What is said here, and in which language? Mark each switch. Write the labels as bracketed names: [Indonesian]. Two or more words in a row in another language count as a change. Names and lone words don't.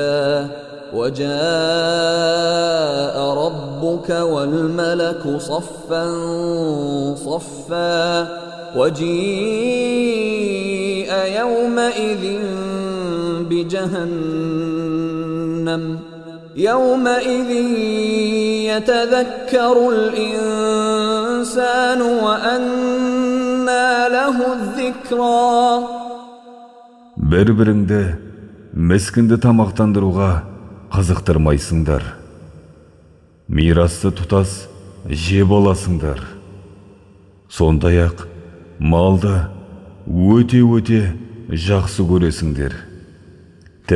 [Arabic] وجاء ربك والملك صفا صفا وجيء يومئذ بجهنم يومئذ يتذكر الإنسان وأنى له الذكرى. [Kazakh] Бір-біріңді міскінді тамақтандыруға қызықтырмайсыңдар. Мирасты тұтас жеп аласыңдар. Сондай-ақ малды өте жақсы көресіңдер.